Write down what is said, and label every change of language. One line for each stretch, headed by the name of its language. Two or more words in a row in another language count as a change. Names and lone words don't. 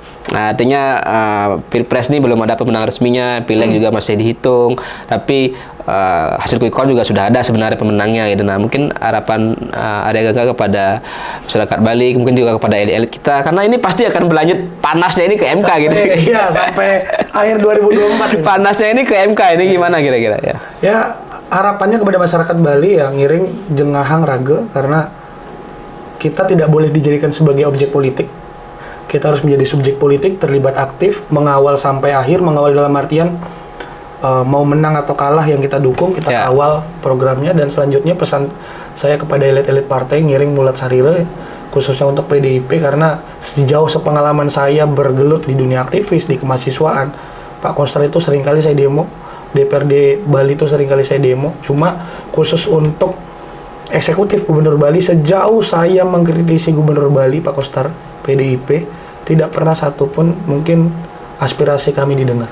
Indonesian: Nah, artinya Pilpres ini belum ada pemenang resminya, Pileg juga masih dihitung, tapi hasil
English: quick count
Indonesian: juga sudah ada sebenarnya pemenangnya gitu. Nah, mungkin harapan Arya Gangga kepada masyarakat Bali, mungkin juga kepada elit-elit kita, karena ini pasti akan berlanjut panasnya ini ke MK gitu. Iya, sampai akhir 2024 ini. Panasnya ini ke MK ini gimana kira-kira ya? Ya, harapannya kepada masyarakat Bali yang
Balinese: ngiring jengahang raga,
Indonesian: karena kita tidak boleh dijadikan sebagai objek politik. Kita harus menjadi subjek politik, terlibat aktif, mengawal sampai akhir. Mengawal dalam artian mau menang atau kalah yang kita dukung, kita kawal programnya. Dan selanjutnya pesan saya kepada elit-elit partai
Balinese: ngiring Mulat Sarire,
Indonesian: khususnya untuk PDIP, karena sejauh sepengalaman saya bergelut di dunia aktivis, di kemahasiswaan, Pak Koster itu seringkali saya demo, DPRD Bali itu seringkali saya demo, cuma khusus untuk eksekutif Gubernur Bali, sejauh saya mengkritisi Gubernur Bali, Pak Koster, PDIP, tidak pernah satupun mungkin aspirasi kami didengar.